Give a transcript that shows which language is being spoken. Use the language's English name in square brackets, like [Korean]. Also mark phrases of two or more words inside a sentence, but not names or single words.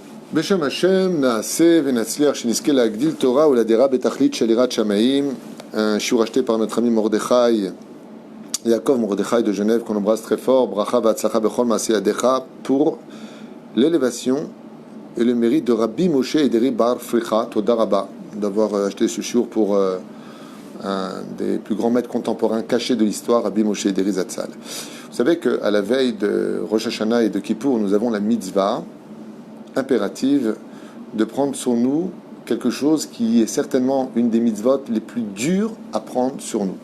[Hebrew] בשם השם נעשה ונצליח שנזכה להגדיל תורה ולדרה בתכלית של יראת שמיים. [French] Un shiur acheté par notre ami Mordechai, Yaakov Mordechai de Genève, qu'on embrasse très fort. [Hebrew] ברכה והצלחה בכל מעשה ידיך, [French] pour l'élévation et le mérite de Rabbi Moshe Ederi Bar Fricha. [Hebrew] תודה רבה [French] d'avoir acheté ce shiur pour un des plus grands maîtres contemporains cachés de l'histoire, Rabbi Moshe Ederi Zatzal. Vous savez qu'à la veille de Rosh Hashanah et de Kippour, nous avons la mitzvah impérative de prendre sur nous quelque chose qui est certainement une des mitzvot les plus dures à prendre sur nous.